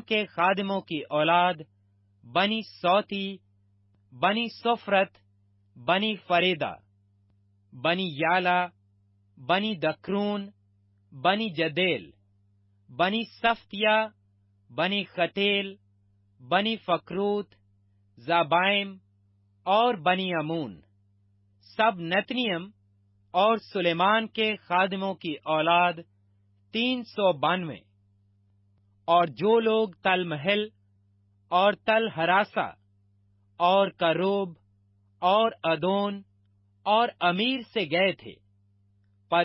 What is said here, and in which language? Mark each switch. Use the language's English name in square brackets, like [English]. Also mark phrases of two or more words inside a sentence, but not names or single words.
[Hindi] के खादिमों की औलाद, बनी सौती, बनी सोफरत, बनी फरेदा, बनी याला, बनी दक्रून, बनी जदेल, बनी सफ्तिया, बनी खतेल, बनी फकरूत, जाबाइम और बनी अमून, सब नतनियम और सुलेमान के खादिमों की औलाद 392। और जो लोग तल महल और तल हरासा और करोब और अदोन और अमीर से गए थे, पर